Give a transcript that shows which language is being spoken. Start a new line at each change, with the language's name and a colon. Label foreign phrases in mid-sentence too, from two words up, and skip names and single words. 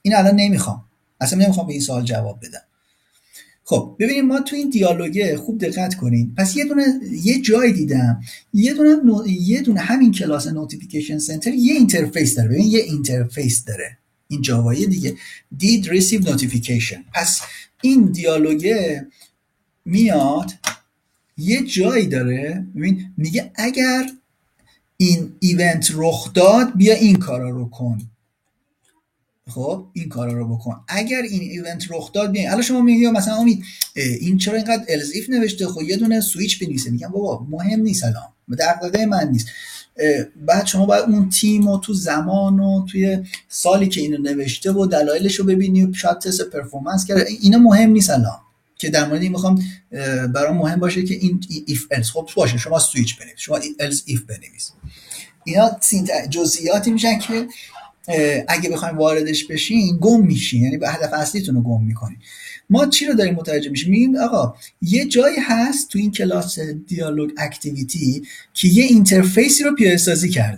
Persian: این الان نمیخوام، اصلا نمیخوام به این سوال جواب بدم. خب ببینیم ما تو این دیالوگه خوب دقت کنید. پس یه جای دیدم یه دونه همین کلاس نوتیفیکیشن سنتر یه اینترفیس داره. ببین یه اینترفیس داره این جاوایی دیگه،
English: did receive notification.
Persian: پس این دیالوگه میاد یه جایی داره، ببین میگه اگر این ایونت رخ داد بیا این کارا رو کن. خب این کارا رو بکن. اگر این ایونت رخ داد بیا. الان شما میگی مثلا امید این چرا اینقدر
English: else if
Persian: نوشته، خب یه دونه سویچ بنویسه. میگم بابا مهم نیست، الان دغدغه من نیست. بعد شما باید اون تیم و تو زمان و توی سالی که اینو نوشته و دلایلش رو ببینی و شاید تست پرفورمنس کرده. اینا مهم نیست الان که در مورد این میخوام برام مهم باشه که این
English: if else
Persian: خب باشه شما سویچ بنویس، شما
English: else if
Persian: بنویس. اینا جزئیاتی میشن که اگه بخوایم واردش بشین گم میشین، یعنی به هدف اصلیتون رو گم میکنین. ما چی رو داریم متوجه میشیم؟ میگیم آقا یه جایی هست تو این کلاس دیالوگ اکتیویتی که یه اینترفیسی رو پیاده سازی کرده.